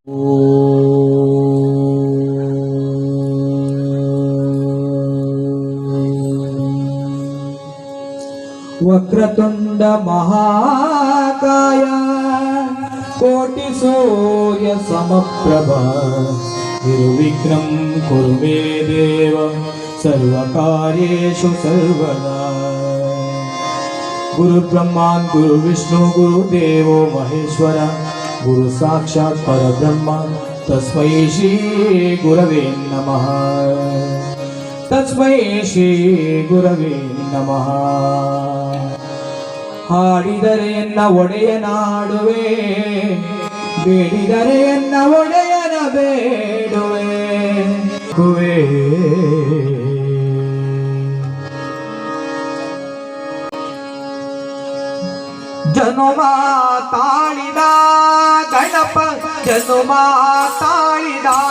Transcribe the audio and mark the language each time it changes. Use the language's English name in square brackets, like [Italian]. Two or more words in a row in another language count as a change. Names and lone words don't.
[Sanskrit] ವಕ್ರತುಂಡ ಮಹಾಕಾಯ ಕೋಟಿ ಸೂರ್ಯ ಸಮಪ್ರಭ ನಿರ್ವಿಘ್ನಂ ಕುರು ಮೇ ದೇವ ಸರ್ವಕಾರ್ಯೇಷು ಸರ್ವದಾ. ಗುರು ಬ್ರಹ್ಮ ಗುರು ವಿಷ್ಣು ಗುರು ದೇವೋ ಮಹೇಶ್ವರ ಗುರು ಸಾಕ್ಷಾತ್ ಪರಬ್ರಹ್ಮ ತಸ್ಮೈ ಶ್ರೀ ಗುರವೇ ನಮಃ. ತಸ್ಮೈ ಶ್ರೀ ಗುರವೇ ನಮಃ. [Kannada] ಹಾಡಿದರೆ ಎನ್ನ ಒಡೆಯನಾಡುವೆ, ಬೇಡಿದರೆ ಎನ್ನ ಒಡೆಯನ ಬೇಡುವೆ. ಕುವೇ ಜನುಮ ತಾಳಿದ ಗಣಪ, ಜನುಮ ತಾಳಿದ,